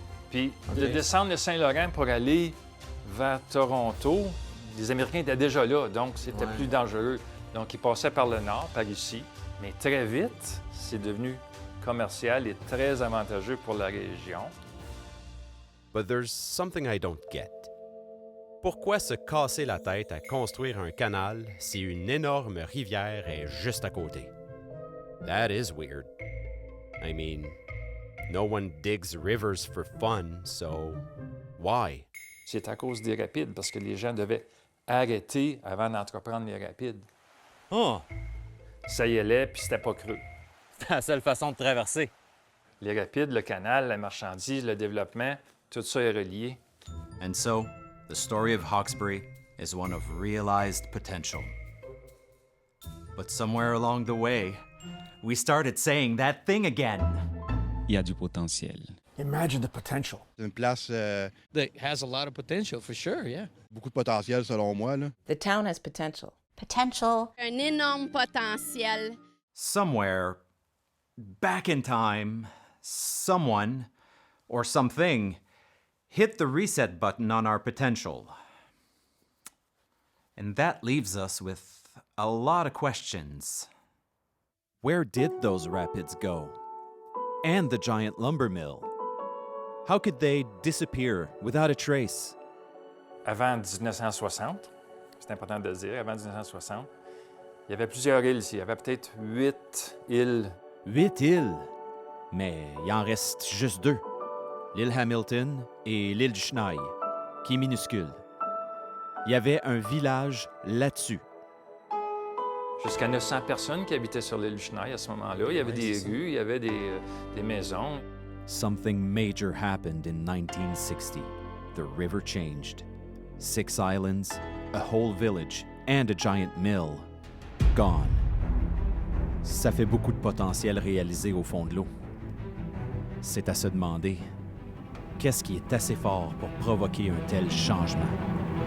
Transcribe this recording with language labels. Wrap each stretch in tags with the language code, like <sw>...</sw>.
<fr>Puis de descendre le Saint-Laurent pour aller vers Toronto, les Américains étaient déjà là, donc c'était plus dangereux. Donc ils passaient par le nord, par ici. Mais très vite, c'est devenu commercial et très avantageux pour la région.</fr> <en>But there's something I don't get.</en> <fr>Pourquoi se casser la tête à construire un canal si une énorme rivière est juste à côté?</fr> <en>That is weird. I mean, no one digs rivers for fun, so why?</en> <fr>C'est à cause des rapides, parce que les gens devaient arrêter avant d'entreprendre les rapides. Oh! Ça y allait, puis c'était pas creux. C'est la seule façon de traverser. Les rapides, le canal, la marchandise, le développement, tout ça est relié.</fr> <en>And so, the story of Hawkesbury is one of realized potential. But somewhere along the way, we started saying that thing again.</en> <fr>Il y a du potentiel.</fr> <en>Imagine the potential.</en> <fr>C'est une place</fr> <en>That has a lot of potential, for sure, yeah.</en> <fr>beaucoup de potentiel selon moi, là.</fr> <en>The town has potential. Potential.</en> <fr>Un énorme potentiel.</fr> <en>Somewhere, back in time, someone or something hit the reset button on our potential. And that leaves us with a lot of questions. Where did those rapids go? And the giant lumber mill? How could they disappear without a trace?</en> <fr>Avant 1960, c'est important de le dire, avant 1960, il y avait plusieurs îles ici. Il y avait peut-être 8 îles. 8 îles? Mais il en reste juste 2. L'île Hamilton et l'île du Chenal, qui est minuscule. Il y avait un village là-dessus. Jusqu'à 900 personnes qui habitaient sur l'île du Chenal à ce moment-là. Il y avait des rues, il y avait des maisons.</fr> <en>Something major happened in 1960. The river changed. 6 islands, a whole village, and a giant mill. Gone.</en> <fr>Ça fait beaucoup de potentiel réalisé au fond de l'eau. C'est à se demander, qu'est-ce qui est assez fort pour provoquer un tel changement?</fr>